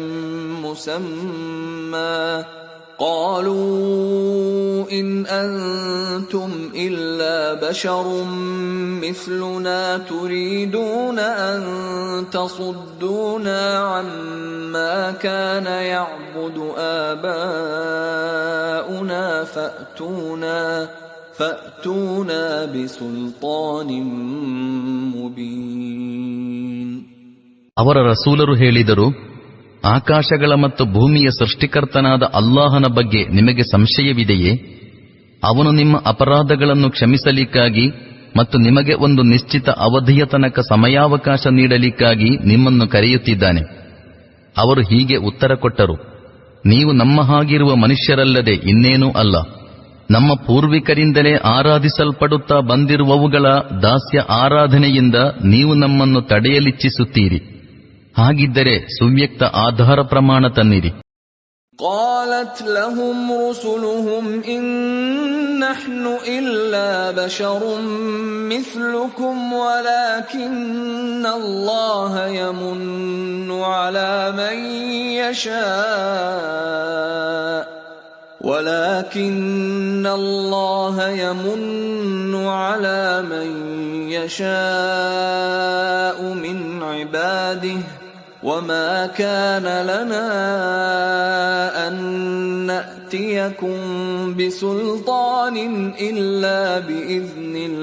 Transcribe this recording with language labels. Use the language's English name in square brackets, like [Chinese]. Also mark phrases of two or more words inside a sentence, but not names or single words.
[Arabic] مسمى قالوا إن أنتم إلا بشر مثلنا تريدون أن تصدونا عما كان يعبد آباؤنا فأتونا بسلطان مبين. [Kannada] ಅವರ ರಸೂಲರು ಹೇಳಿದರು, ಆಕಾಶಗಳ ಮತ್ತು ಭೂಮಿಯ ಸೃಷ್ಟಿಕರ್ತನಾದ ಅಲ್ಲಾಹನ ಬಗ್ಗೆ ನಿಮಗೆ ಸಂಶಯವಿದೆಯೇ? ಅವನು ನಿಮ್ಮ ಅಪರಾಧಗಳನ್ನು ಕ್ಷಮಿಸಲಿಕ್ಕಾಗಿ ಮತ್ತು ನಿಮಗೆ ಒಂದು ನಿಶ್ಚಿತ ಅವಧಿಯ ತನಕ ಸಮಯಾವಕಾಶ ನೀಡಲಿಕ್ಕಾಗಿ ನಿಮ್ಮನ್ನು ಕರೆಯುತ್ತಿದ್ದಾನೆ. ಅವರು ಹೀಗೆ ಉತ್ತರ ಕೊಟ್ಟರು, ನೀವು ನಮ್ಮ ಹಾಗಿರುವ ಮನುಷ್ಯರಲ್ಲದೆ ಇನ್ನೇನೂ ಅಲ್ಲ. ನಮ್ಮ ಪೂರ್ವಿಕರಿಂದಲೇ ಆರಾಧಿಸಲ್ಪಡುತ್ತಾ ಬಂದಿರುವವುಗಳ ದಾಸ್ಯ ಆರಾಧನೆಯಿಂದ ನೀವು ನಮ್ಮನ್ನು ತಡೆಯಲಿಚ್ಛಿಸುತ್ತೀರಿ. ಹಾಗಿದ್ದರೆ ಸುವ್ಯಕ್ತ ಆಧಾರ ಪ್ರಮಾಣ ತನ್ನಿರಿ. [Arabic] قالت لهم رسلهم إن نحن إلا بشر مثلكم ولكن الله يمن على من يشاء من عباده وما كان لنا أن نأتيكم بسلطان إلا بإذن